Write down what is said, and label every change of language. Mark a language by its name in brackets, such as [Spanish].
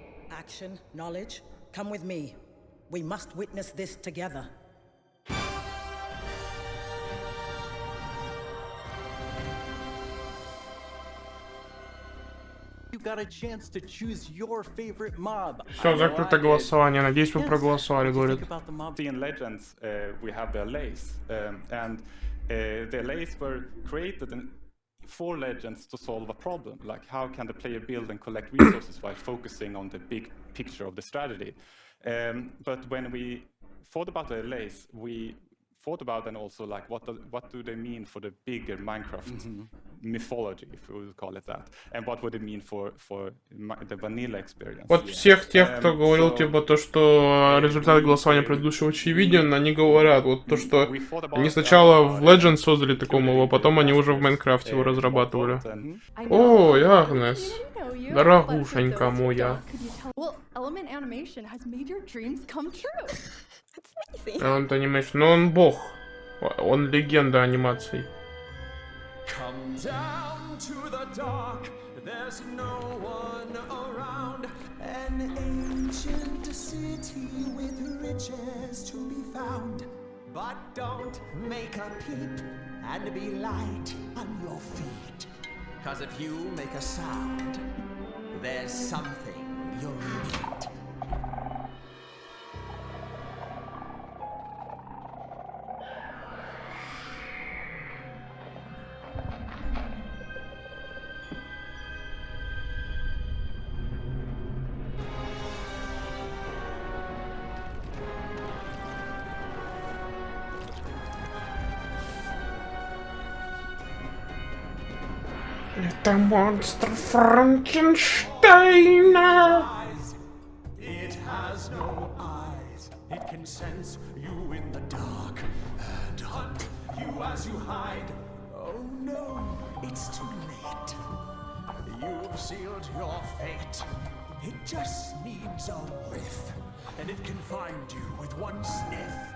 [English] Action, knowledge, come with me. We must witness this together. You got a chance to choose your favorite mob. [Russian] Все, закрыто голосование. Надеюсь, вы проголосовали, говорит. [English] In Legends, we have the Allays, and the Allays were created for Legends to solve a problem, like how can the player build and collect resources while focusing on the big picture of the strategy. But when we thought about the Allays, we thought about and also like what do they mean for the bigger Minecraft mythology, if we would call it that, and what would it mean for the vanilla experience. [Russian] Вот всех тех, кто говорил, типа, то, что результаты голосования предыдущего очевиден, они говорят, вот то, что они сначала в Legends создали такой моб, а потом они уже в Майнкрафте его разрабатывали. О, Агнес, дорогушенька моя. [English] Element Animation has made your dreams come true. That's amazing. [Russian] Element Animation, но он бог, он легенда анимаций. [English] Come down to the dark, there's no one around. An ancient city with riches to be found. But don't make a peep and be light on your feet. 'Cause if you make a sound, there's something you'll meet. [Russian] Это монстр Франкенштейна. [English] It has no eyes. It can sense you in the dark and hunt you as you hide. Oh no, it's too late. You've sealed your fate. It just needs a whiff, and it can find you with one sniff.